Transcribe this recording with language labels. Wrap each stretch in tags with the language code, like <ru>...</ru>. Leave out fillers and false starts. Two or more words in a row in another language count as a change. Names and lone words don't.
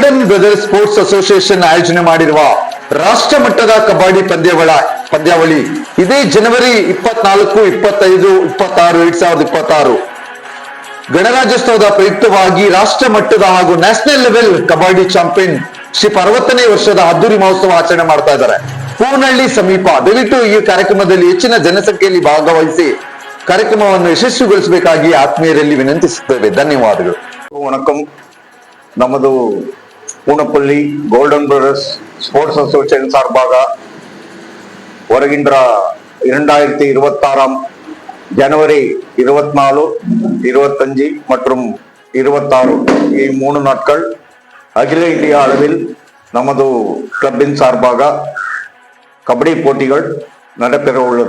<kn>ಗೋಲ್ಡನ್ ಬ್ರದರ್ಸ್ ಸ್ಪೋರ್ಟ್ಸ್ ಅಸೋಸಿಯೇಷನ್ ಆಯೋಜನೆ ಮಾಡಿರುವ ರಾಷ್ಟ್ರ ಮಟ್ಟದ ಕಬಡ್ಡಿ ಪಂದ್ಯಾವಳಿ ಇದೇ ಜನವರಿ 24, 25, 26, 2026 ಗಣರಾಜ್ಯೋತ್ಸವದ ಪ್ರಯುಕ್ತವಾಗಿ ರಾಷ್ಟ್ರ ಮಟ್ಟದ ಹಾಗೂ</kn> <en>national level</en> <kn>ಕಬಡ್ಡಿ ಚಾಂಪಿಯನ್ ಶಿಪ್ 60ನೇ ವರ್ಷದ ಅದ್ದೂರಿ ಮಹೋತ್ಸವ ಆಚರಣೆ ಮಾಡ್ತಾ ಇದ್ದಾರೆ ಪೂನಹಳ್ಳಿ ಸಮೀಪ. ದಯವಿಟ್ಟು ಈ ಕಾರ್ಯಕ್ರಮದಲ್ಲಿ ಹೆಚ್ಚಿನ ಜನಸಂಖ್ಯೆಯಲ್ಲಿ ಭಾಗವಹಿಸಿ ಕಾರ್ಯಕ್ರಮವನ್ನು ಯಶಸ್ವಿಗೊಳಿಸಬೇಕಾಗಿ ಆತ್ಮೀಯರಲ್ಲಿ ವಿನಂತಿಸುತ್ತೇವೆ. ಧನ್ಯವಾದಗಳು.</kn> <ta>வணக்கம். நமது பூனப்பள்ளி கோல்டன் பிரதர்ஸ் ஸ்போர்ட்ஸ் அசோசியேஷன் சார்பாக வருகின்ற 2026 ஜனவரி 24, 25 மற்றும் 26 3 நாட்கள் அகில இந்திய அளவில் நமது கிளப்பின் சார்பாக கபடி போட்டிகள் நடைபெற உள்ளது.</ta>